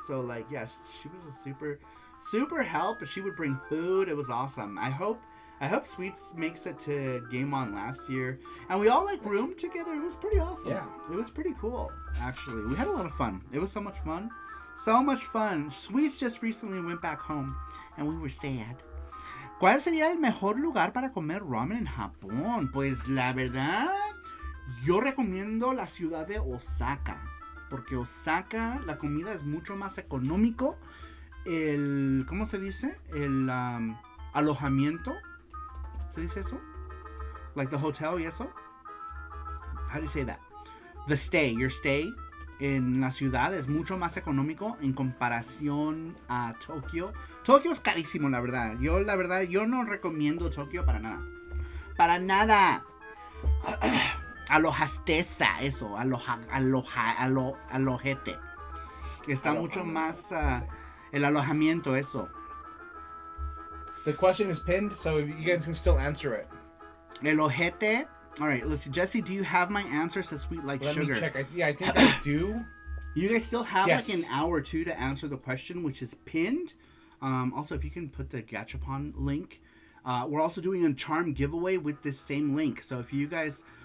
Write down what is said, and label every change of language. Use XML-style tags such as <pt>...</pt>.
<en>So like yeah, she was a super help. But she would bring food. It was awesome. I hope Sweets makes it to Game On last year, and we all like roomed together. It was pretty awesome. Yeah, it was pretty cool actually. We had a lot of fun. It was so much fun. So much fun. Sweets just recently went back home, and we were sad.</en> <es>¿Cuál sería el mejor lugar para comer ramen en Japón? Pues la verdad, yo recomiendo la ciudad de Osaka, porque Osaka la comida es mucho más económico. ¿Cómo se dice? El alojamiento. ¿Se dice eso?</es> <en>Like the hotel</en> <es>y eso?</es> <en>How do you say that? Your stay</en> <es>en la ciudad es mucho más económico en comparación a Tokio. Tokio es carísimo, la verdad. Yo no recomiendo Tokio para nada. Para nada. Alojasteza, eso. Alojete. Está mucho más el alojamiento, eso.</es> <en>The question is pinned, so you guys can still answer it.</en> <es>El ojete.</es> <en>All right, let's see. Jesse, do you have my answers to Sweet Like Sugar? Let me check. I think I do. You guys still have like an hour or two to answer the question, which is pinned. Also, if you can put the Gachapon link. We're also doing a charm giveaway with this same link. So if you guys...</en>